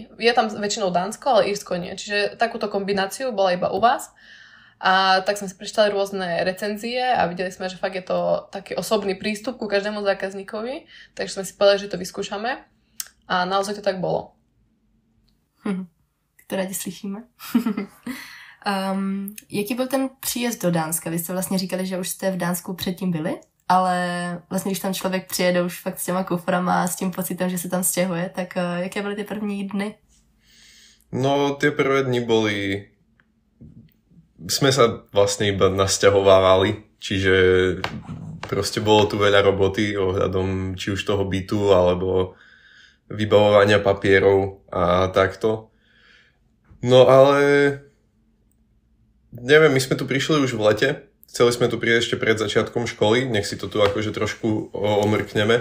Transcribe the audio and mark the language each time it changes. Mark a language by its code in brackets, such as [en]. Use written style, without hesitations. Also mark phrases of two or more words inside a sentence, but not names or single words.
[sk] Je tam väčšinou Dánsko, ale Írsko nie. Čiže takúto kombináciu bola iba u vás. A tak sme si prečítali rôzne recenzie a videli sme, že fakt je to taký osobný prístup ku každému zákazníkovi, takže sme si povedali, že to vyskúšame a naozaj to tak bolo. [cs] To rádi slyšíme. Jaký byl ten příjezd do Dánska? Vy jste vlastně říkali, že už jste v Dánsku předtím byli, ale vlastně když tam člověk přijede už fakt s těma kuframa a s tím pocitem, že se tam stěhuje, tak jaké byly ty první dny? [sk] No, tie prvé dni boli... Sme sa vlastne iba nasťahovávali, čiže proste bolo tu veľa roboty ohľadom či už toho bytu, alebo vybavovania papierov a takto. No ale neviem, my sme tu prišli už v lete, chceli sme tu prísť ešte pred začiatkom školy, nech si to tu akože trošku omrkneme.